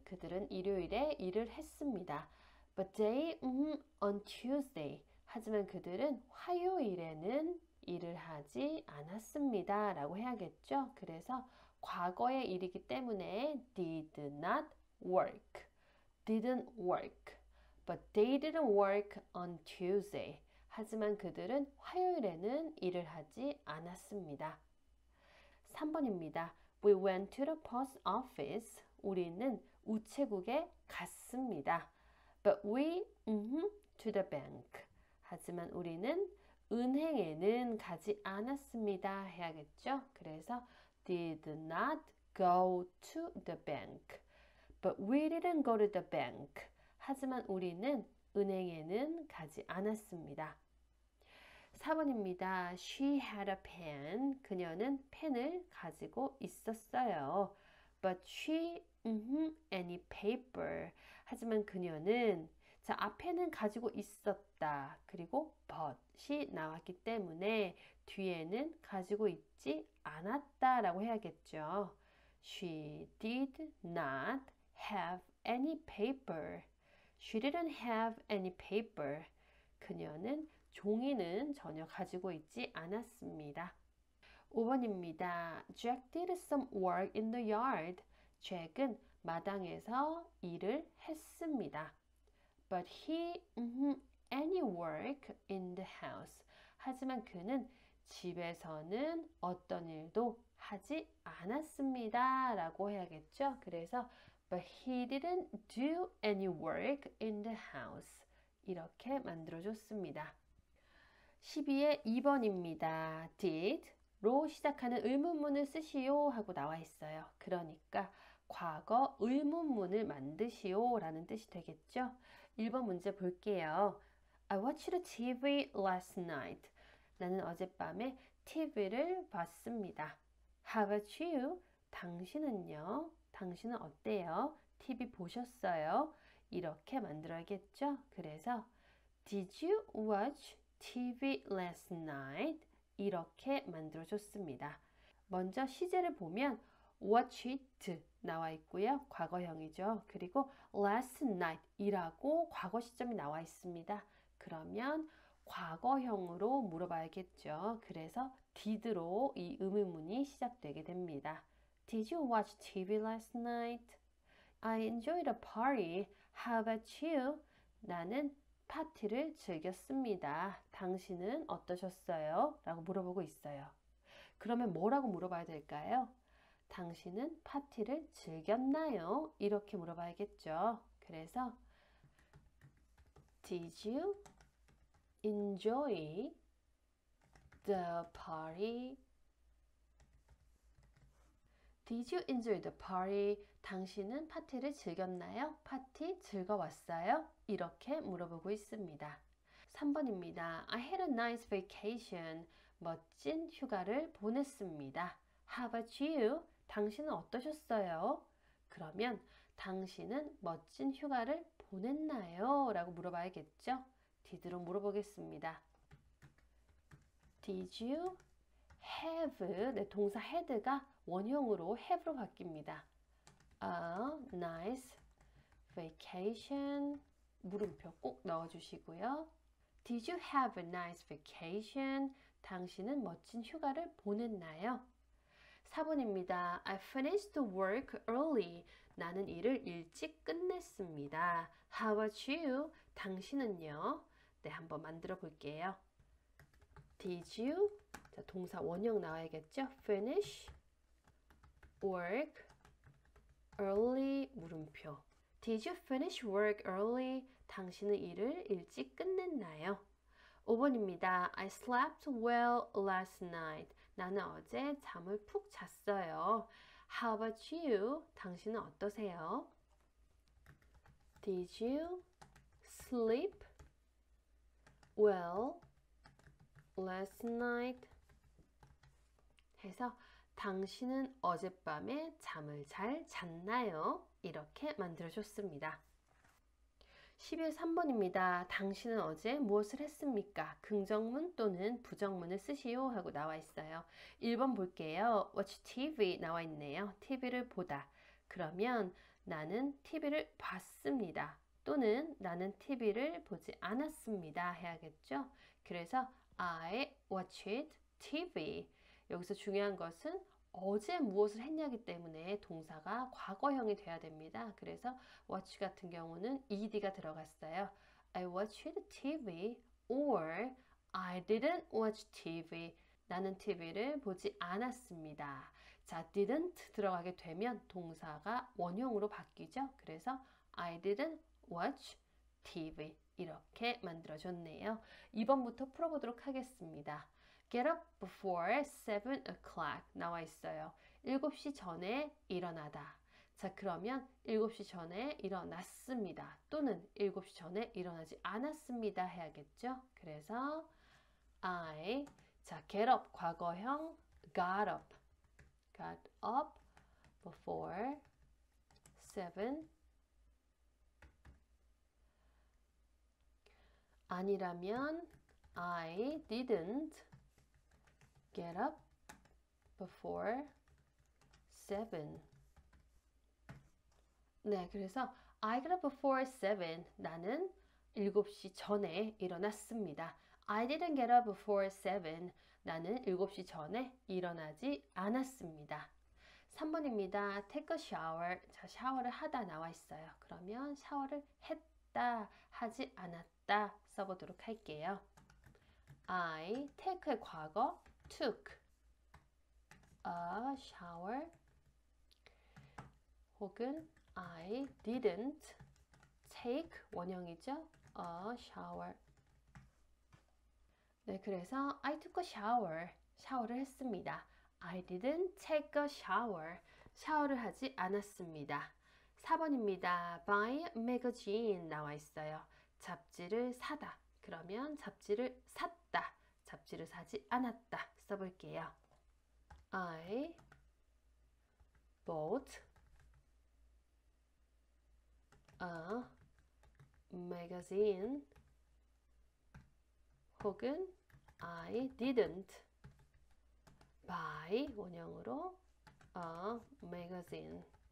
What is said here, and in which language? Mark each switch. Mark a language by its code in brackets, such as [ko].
[ko] 그들은 일요일에 일을 했습니다. [en] But they on Tuesday. [ko] 하지만 그들은 화요일에는 일을 하지 않았습니다. 라고 해야겠죠. 그래서 과거의 일이기 때문에 [en] did not work. didn't work. But they didn't work on Tuesday. [ko] 하지만 그들은 화요일에는 일을 하지 않았습니다. 3번입니다. [en] We went to the post office. [ko] 우리는 우체국에 갔습니다. [en] But we to the bank. [ko] 하지만 우리는 은행에는 가지 않았습니다. 해야겠죠? 그래서 [en] did not go to the bank. But we didn't go to the bank. [ko] 하지만 우리는 은행에는 가지 않았습니다. 4번입니다. [en] She had a pen. [ko] 그녀는 펜을 가지고 있었어요. But she any paper. 하지만 그녀는 자 앞에는 가지고 있었다. 그리고 but이 나왔기 때문에 뒤에는 가지고 있지 않았다라고 해야겠죠. [en] She did not have any paper. She didn't have any paper. [ko] 그녀는 종이는 전혀 가지고 있지 않았습니다. 5번입니다. [en] Jack did some work in the yard. [ko] 잭은 마당에서 일을 했습니다. [en] But he any work in the house. [ko] 하지만 그는 집에서는 어떤 일도 하지 않았습니다. 라고 해야겠죠. 그래서 [en] But he didn't do any work in the house. [ko] 이렇게 만들어줬습니다. 12의 2번입니다. did로 시작하는 의문문을 쓰시오 하고 나와 있어요. 그러니까 과거 의문문을 만드시오 라는 뜻이 되겠죠. 1번 문제 볼게요. [en] I watched TV last night. [ko] 나는 어젯밤에 TV를 봤습니다. [en] How about you? [ko] 당신은요? 당신은 어때요? TV 보셨어요? 이렇게 만들어야겠죠. 그래서 [en] Did you watch TV last night? [ko] 이렇게 만들어줬습니다. 먼저 시제를 보면 watch it 나와 있고요. 과거형이죠. 그리고 [en] last night [ko] 이라고 과거 시점이 나와 있습니다. 그러면 과거형으로 물어봐야겠죠. 그래서 did로 이 의문문이 시작되게 됩니다. [en] Did you watch TV last night? I enjoyed a party. How about you? [ko] 나는 파티를 즐겼습니다. 당신은 어떠셨어요? 라고 물어보고 있어요. 그러면 뭐라고 물어봐야 될까요? 당신은 파티를 즐겼나요? 이렇게 물어봐야겠죠. 그래서 [en] Did you enjoy the party? Did you enjoy the party? [ko] 당신은 파티를 즐겼나요? 파티 즐거웠어요? 이렇게 물어보고 있습니다. 3번입니다. [en] I had a nice vacation. [ko] 멋진 휴가를 보냈습니다. [en] How about you? [ko] 당신은 어떠셨어요? 그러면 당신은 멋진 휴가를 보냈나요? 라고 물어봐야겠죠? did로 물어보겠습니다. [en] Did you have, [ko] 네, 동사 had가 원형으로 have로 바뀝니다. [en] A nice vacation, [ko] 물음표 꼭 넣어주시고요. [en] Did you have a nice vacation? [ko] 당신은 멋진 휴가를 보냈나요? 4번입니다. [en] I finished work early. [ko] 나는 일을 일찍 끝냈습니다. [en] How about you? [ko] 당신은요? 네, 한번 만들어 볼게요. [en] Did you? [ko] 자, 동사 원형 나와야겠죠? [en] Finish work early [ko] 물음표. [en] Did you finish work early? [ko] 당신은 일을 일찍 끝냈나요? 5번입니다. [en] I slept well last night. [ko] 나는 어제 잠을 푹 잤어요. [en] How about you? [ko] 당신은 어떠세요? [en] Did you sleep well last night? [ko] 해서 당신은 어젯밤에 잠을 잘 잤나요? 이렇게 만들어줬습니다. 11.3번입니다. 당신은 어제 무엇을 했습니까? 긍정문 또는 부정문을 쓰시오 하고 나와 있어요. 1번 볼게요. Watch TV 나와 있네요. TV를 보다. 그러면 나는 TV를 봤습니다. 또는 나는 TV를 보지 않았습니다 해야겠죠? 그래서 [en] I watched TV. [ko] 여기서 중요한 것은 어제 무엇을 했냐기 때문에 동사가 과거형이 돼야 됩니다. 그래서 watch 같은 경우는 ed가 들어갔어요. [en] I watched TV or I didn't watch TV. [ko] 나는 TV를 보지 않았습니다. 자, didn't 들어가게 되면 동사가 원형으로 바뀌죠. 그래서 [en] I didn't watch TV. [ko] 이렇게 만들어줬네요. 2번부터 풀어보도록 하겠습니다. [en] Get up before 7 o'clock [ko] 나와 있어요. 7시 전에 일어나다. 자, 그러면 7시 전에 일어났습니다. 또는 7시 전에 일어나지 않았습니다 해야겠죠? [en] 그래서 I, 자, get up 과거형 got up. Got up before 7. 아니라면 I didn't get up before 7. [ko] 네, 그래서 [en] I got up before 7. [ko] 나는 7시 전에 일어났습니다. [en] I didn't get up before 7. [ko] 나는 7시 전에 일어나지 않았습니다. 3번입니다. [en] Take a shower. [ko] 자, 샤워를 하다 나와 있어요. 그러면 샤워를 했다, 하지 않았다 써보도록 할게요. [en] I take의 과거 took a shower 혹은 I didn't take 원형이죠. a shower. [ko] 네, 그래서 [en] I took a shower. [ko] 샤워를 했습니다. [en] I didn't take a shower. [ko] 샤워를 하지 않았습니다. 4번입니다. [en] Buy a magazine [ko] 나와 있어요. 잡지를 사다. 그러면 잡지를 샀다. 잡지를 사지 않았다 써볼게요. [en] I bought a magazine [ko] 혹은 [en] I didn't buy 원형으로 a magazine.